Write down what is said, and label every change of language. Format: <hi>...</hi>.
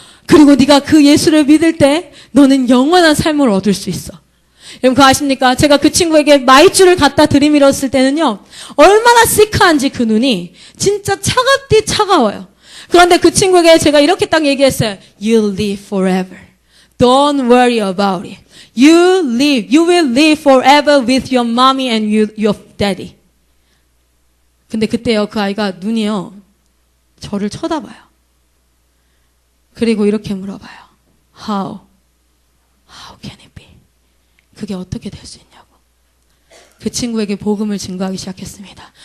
<ko>그리고 네가 그 예수를 믿을 때 너는 영원한 삶을 얻을 수 있어. 여러분 그거 아십니까? 제가 그 친구에게 마이쮸를 갖다 들이밀었을 때는요, 얼마나 시크한지 그 눈이 진짜 차갑디 차가워요. 그런데 그 친구에게 제가 이렇게 딱 얘기했어요.</ko> <en>You'll live forever. Don't worry about it. You will live forever with your mommy and your daddy.</en> <ko>근데 그때요, 그 아이가 눈이요, 저를 쳐다봐요. 그리고 이렇게 물어봐요.</ko> <en>How can it be?</en> <ko>그게 어떻게 될 수 있냐고. 그 친구에게 복음을 증거하기 시작했습니다.</ko>